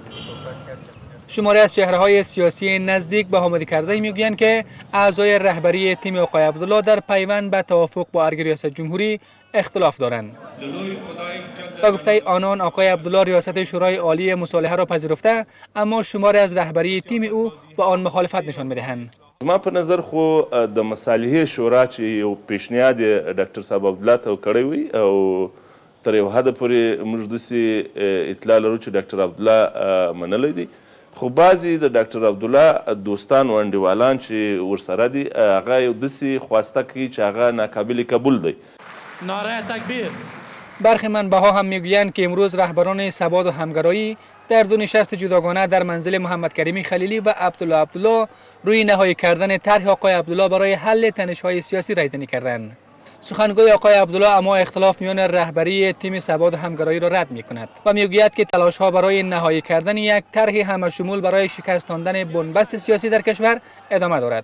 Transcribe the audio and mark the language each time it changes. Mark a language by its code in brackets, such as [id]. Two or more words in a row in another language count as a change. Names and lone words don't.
[fa] شماری از چهره‌های سیاسی نزدیک به حامد کرزی میگویند که اعضای رهبری تیم آقای عبدالله در پیوند به توافق با ارگ ریاست جمهوری اختلاف دارند. با گفته آنان آقای عبدالله ریاست شورای عالی مصالحه را پذیرفته، اما شماری از رهبری تیم او با آن مخالفت نشان می‌دهند. [ps] ما په نظر خو د مصالحې شورا چې یو پیشنهاد ډاکټر صاحب عبدالله ته کړی وي او تر یو حده پورې موږ داسې اطلاع لرو چې ډاکټر عبدالله منلی دی، خو بعضې د ډاکټر عبدالله دوستان و انډیوالان چې ورسره دي هغه یو داسې خواسته کوي چې هغه ناقابل قبول دی. [fa] نعره تکبیر. برخی منبع‌ها هم میگویند که امروز رهبران ثبات و همگرایی در 2 نشست جداگانه در منزل محمد کریمی خلیلی و عبدالله روی نهایی کردن طرح آقای عبدالله برای حل تنش‌های سیاسی رایزنی کردند. سخنگوی آقای عبدالله اما اختلاف میان رهبری تیم ثبات و همگرایی را رد می‌کند و میگوید که تلاش‌ها برای نهایی کردن یک طرح همشمول برای شکستاندن بنبست سیاسی در کشور ادامه دارد.